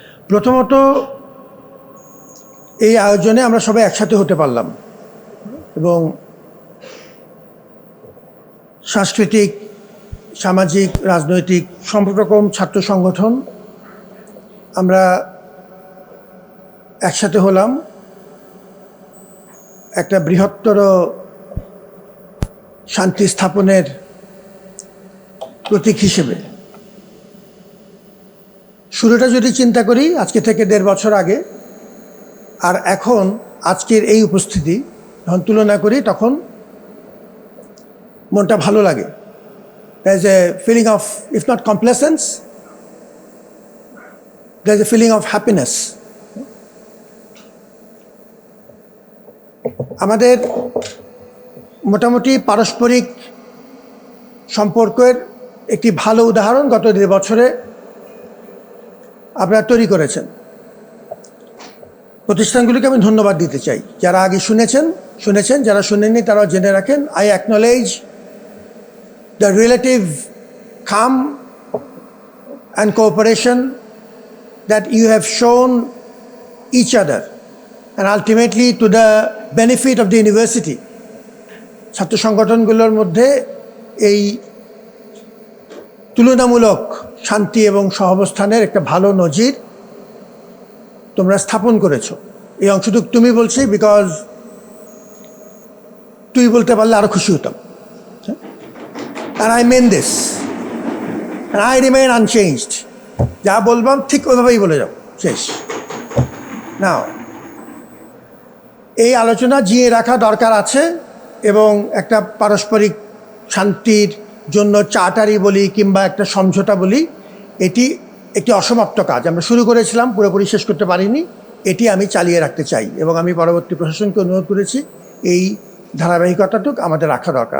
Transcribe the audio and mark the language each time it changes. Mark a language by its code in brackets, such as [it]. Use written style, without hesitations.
[bn] প্রথমত, এই আয়োজনে আমরা সবাই একসাথে হতে পারলাম, এবং সাংস্কৃতিক, সামাজিক, রাজনৈতিক সব রকম ছাত্র সংগঠন আমরা একসাথে হলাম একটা বৃহত্তর শান্তি স্থাপনের প্রতীক হিসেবে। শুরুটা যদি চিন্তা করি আজকে থেকে 1.5 বছর আগে, আর এখন আজকের এই উপস্থিতি যখন তুলনা করি, তখন মনটা ভালো লাগে। [en] There's a feeling of, if not complacence, there's a feeling of happiness. [bn] আমাদের মোটামুটি পারস্পরিক সম্পর্কের একটি ভালো উদাহরণ গত 1.5 বছরে আপনারা তৈরি করেছেন। প্রতিষ্ঠানগুলিকে আমি ধন্যবাদ দিতে চাই। যারা আগে শুনেছেন, যারা শুনেননি তারাও জেনে রাখেন। [en] I acknowledge the relative calm and cooperation that you have shown each other, and ultimately to the benefit of the university. [bn] ছাত্র সংগঠনগুলোর মধ্যে এই তুলনামূলক শান্তি এবং সহাবস্থানের একটা ভালো নজির তোমরা স্থাপন করেছো। এই অংশটুকু তুমি বলছি, বিকজ তুই বলতে পারলে আরো খুশি হতাম। [en] And I mean this, and I remain unchanged. [bn] যা বলবাম ঠিক ওইভাবেই বলে যাও, শেষ। নাও, এই আলোচনা জিয়ে রাখা দরকার আছে, এবং একটা পারস্পরিক শান্তির জন্য চার্টারই বলি কিংবা একটা সমঝোতা বলি, এটি একটি অসমাপ্ত কাজ। আমরা শুরু করেছিলাম, পুরোপুরি শেষ করতে পারিনি। এটি আমি চালিয়ে রাখতে চাই, এবং আমি পরবর্তী প্রশাসনকে অনুরোধ করেছি এই ধারাবাহিকতাটুকু আমাদের রাখা দরকার।